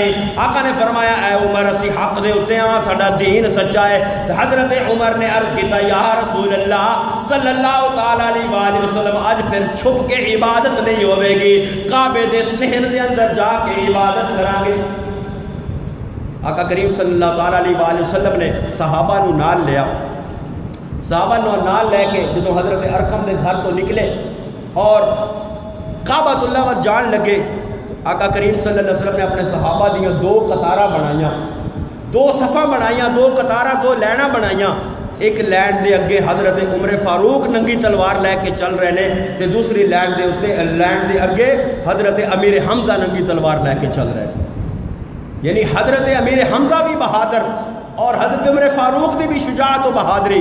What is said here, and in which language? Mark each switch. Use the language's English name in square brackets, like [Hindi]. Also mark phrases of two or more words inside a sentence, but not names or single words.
[Punjabi] آقا نے فرمایا اے عمر اسی حق دے ہوتے ہاں, ساڈا دین سچا ہے. حضرت عمر نے عرض کیتا [Arabic] یا رسول اللہ صلی اللہ تعالی علیہ وآلہ وسلم [Punjabi] اج پھر چھپ کے عبادت نہیں ہوے گی, کعبے دے صحن دے اندر جا کے عبادت کران گے. آقا کریم [Arabic] صلی اللہ تعالی علیہ وآلہ وسلم [Punjabi] نے صحابہ نو نال لیا, صحابہ نو نال لے کے جدو حضرت ارقم دے گھر تو نکلے اور کعبۃ اللہ ور جان لگے, آقا کریم [Arabic] صلی اللہ علیہ وسلم [Punjabi] نے اپنے صحابہ دیاں 2 قطاراں بنائیاں, 2 صفاں بنائیاں, 2 قطاراں 2 لائناں بنائیاں. ایک لائن دے اگے حضرت عمر فاروق ننگی تلوار لے کے چل رہے نے, تے دوسری لائن دے اگے حضرت امیر حمزہ ننگی تلوار لے کے چل رہے ہیں. یعنی حضرت امیر حمزہ بھی بہادر اور حضرت عمر فاروق دی بھی شجاعت و بہادری.